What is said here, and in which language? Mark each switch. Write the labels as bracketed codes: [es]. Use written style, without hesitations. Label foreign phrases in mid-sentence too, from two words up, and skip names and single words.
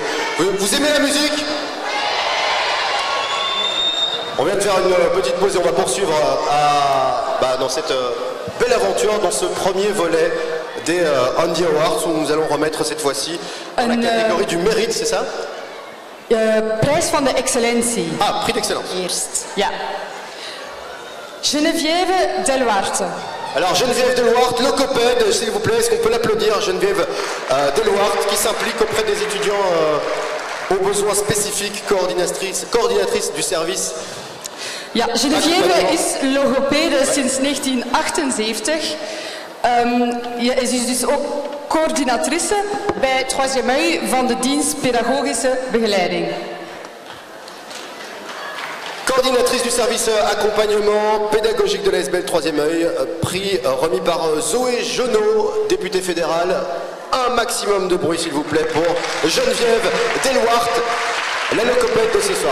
[fr] Vous aimez la musique? On vient de faire une petite pause et on va poursuivre dans cette belle aventure, dans ce premier volet des Andy Awards, où nous allons remettre cette fois-ci la catégorie du mérite, c'est ça? [nl] Prijs van de excellentie. [fr] Ah, prix d'excellence. [nl] Eerst, ja. Geneviève Deluarte. [fr] Alors Geneviève Deluarte, logopède, s'il vous plaît, est-ce qu'on peut l'applaudir? Geneviève Deluarte qui s'implique auprès des étudiants aux besoins spécifiques, coördinatrice du service. [nl] Ja, Geneviève is logopede sinds 1978. Ze is dus ook coördinatrice bij 3e œil van de dienst pedagogische begeleiding. [fr] Coordinatrice du service accompagnement pédagogique de l'ASBL 3e œil, prix remis par Zoé Jonot, députée fédérale. Un maximum de bruit s'il vous plaît pour Geneviève Deluarte, la logopède de ce soir.